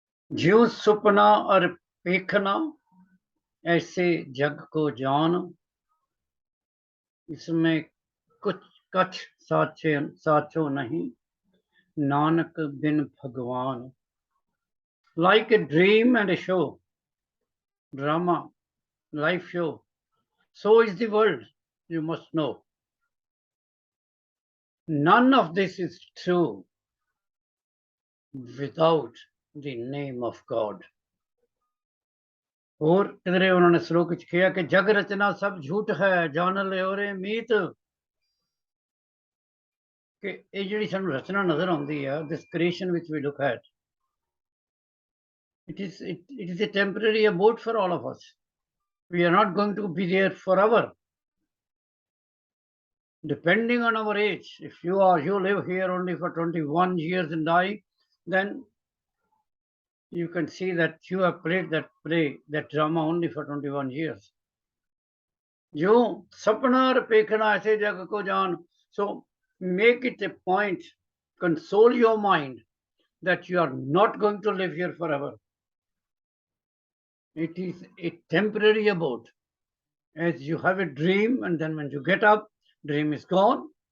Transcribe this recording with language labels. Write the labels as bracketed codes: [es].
[hi] ज्यों सुपना और पेखना ऐसे जग को जान, इसमें कुछ कछ साचो नहीं, नानक बिन भगवान. [en] Like a dream and a show, drama, life show, so is the world, you must know. None of this is true without the name of God. [hi] और किधरे उन्होंने श्लोक किया कि जग रचना सब झूठ है, जान ले ओरे मीत। [pa] कि ये जिहड़ी सानू रचना नजर आउंदी है, [en] this creation which we look at, it is a temporary abode for all of us. We are not going to be there forever. Depending on our age, if you live here only for 21 years and die, then you can see that you have played that play, that drama only for 21 years. [hi] जो सपना और पेखना ऐसे जग को जान. [en] So make it a point, console your mind that you are not going to live here forever. It is a temporary abode. As you have a dream, and then when you get up, dream is gone.